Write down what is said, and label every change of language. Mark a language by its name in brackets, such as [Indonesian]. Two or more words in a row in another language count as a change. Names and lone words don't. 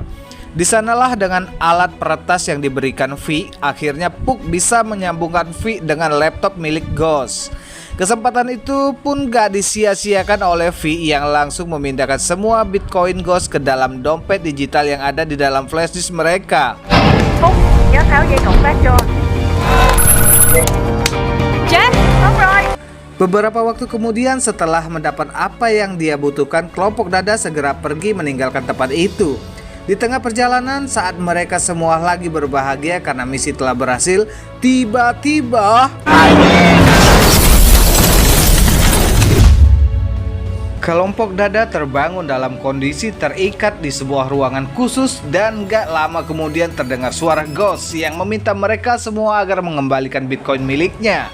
[Indonesian] Di sanalah dengan alat peretas yang diberikan V, akhirnya Puck bisa menyambungkan V dengan laptop milik Ghost. Kesempatan itu pun gak disia-siakan oleh V yang langsung memindahkan semua Bitcoin Ghost ke dalam dompet digital yang ada di dalam flash disk mereka. [Vietnamese] Phúc, nhớ tháo dây cộng tác cho. Jack, Tốt rồi. [Indonesian] Beberapa waktu kemudian setelah mendapat apa yang dia butuhkan, kelompok Dada segera pergi meninggalkan tempat itu. Di tengah perjalanan saat mereka semua lagi berbahagia karena misi telah berhasil, tiba-tiba kelompok Dada terbangun dalam kondisi terikat di sebuah ruangan khusus dan gak lama kemudian terdengar suara Ghost yang meminta mereka semua agar mengembalikan Bitcoin miliknya.